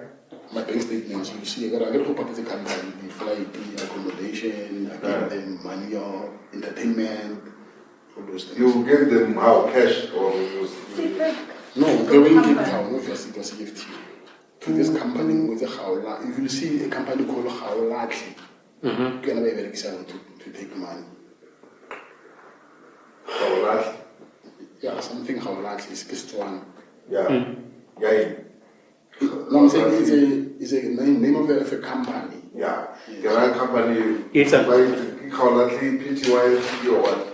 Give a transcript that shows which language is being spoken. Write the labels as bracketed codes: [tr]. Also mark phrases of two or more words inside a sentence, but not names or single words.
[en] My bank statements, you see, I hope it doesn't come back. The flight, the accommodation, I gave them money or entertainment, all those things. You gave them how? Cash or No, going in town, obviously it was a gift to this company with a Howla. If you see a company called Howlatli, [tn] ke yona ba e berekisang [en] to take money. Yeah, something how large is Setswana. Yeah. Yeah. No, I'm saying it's a name of a company. Yeah. The right company. It's a- PTY or what?